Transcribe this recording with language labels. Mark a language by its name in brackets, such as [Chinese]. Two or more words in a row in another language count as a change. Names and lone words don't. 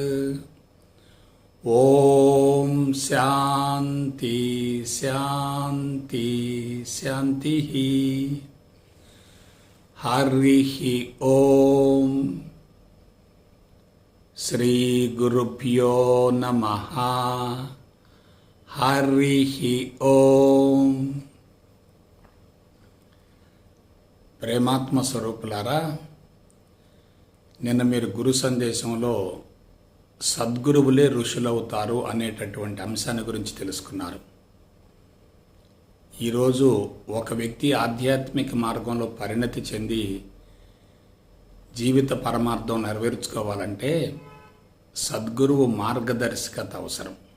[Sanskrit] ओम शांति शांति शांति। हरिः ओम। श्री गुरुभ्यो नमः। हरिः ओम। [Telugu] ప్రేమాత్మ స్వరూపులారా, నిన్న మీరు గురు సందేశంలో సద్గురువులే ఋషులవుతారు అనేటటువంటి అంశాన్ని గురించి తెలుసుకున్నారు. ఈరోజు ఒక వ్యక్తి ఆధ్యాత్మిక మార్గంలో పరిణతి చెంది జీవిత పరమార్థం నెరవేర్చుకోవాలంటే సద్గురువు మార్గదర్శకత అవసరం.